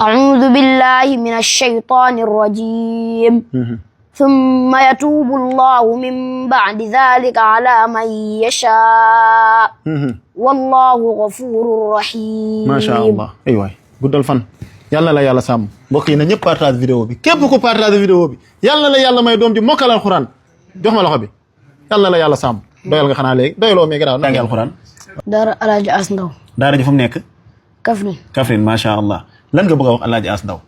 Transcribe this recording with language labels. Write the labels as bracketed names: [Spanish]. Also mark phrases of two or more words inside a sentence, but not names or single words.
[Arabic] أعوذ بالله من الشيطان الرجيم ثم يتوب الله من بعد ذلك على من يشاء والله غفور رحيم ما شاء الله [Wolof] ay waay guddal fan yàlla la yàlla sàmm mbokk yi na ñëpp [French] partage vidéo [Wolof] bi képp ku [French] partage vidéo [Wolof] bi yàlla la yàlla may doom ji mokkal alxuraan jox ma loxo bi yàlla la yàlla sàmm doyal nga xanaa léegi doyaloo mais garaaw nangi alxuraan Daara Alaaji As Ndaw daara ji fu mu nekk Kaffrine Kaffrine [Arabic] ما شاء الله [Wolof] lan nga bëgg a wax Alaaji As Ndaw